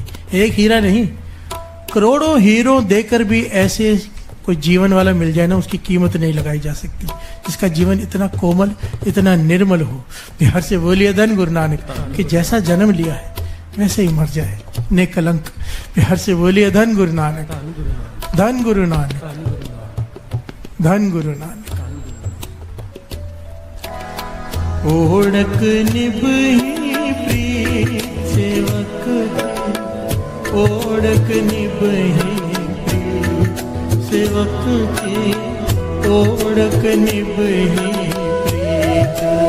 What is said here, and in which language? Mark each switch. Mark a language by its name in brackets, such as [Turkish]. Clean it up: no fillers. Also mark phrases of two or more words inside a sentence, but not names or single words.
[Hindi] एक हीरा नहीं, करोड़ों हीरो देकर भी ऐसे कोई जीवन वाला मिल जाए ना, उसकी कीमत नहीं लगाई जा सकती। जिसका जीवन इतना कोमल, इतना निर्मल हो। बिहार से बोलिए धन गुरु नानक, कि जैसा जन्म लिया है वैसे ही मर जाए निकलंक। बिहार से बोलिए धन गुरु नानक, धन गुरु नानक, धन गुरु नानक। [Punjabi] ਓੜਕ ਨਿਭਹੀ ਪ੍ਰੀਤ ਸੇਵਕ, ਓੜਕ ਨਿਭਹੀ ਪ੍ਰੀਤ ਸੇਵਕ ਕੀ, ਓੜਕ ਨਿਭਹੀ ਪ੍ਰੀਤ।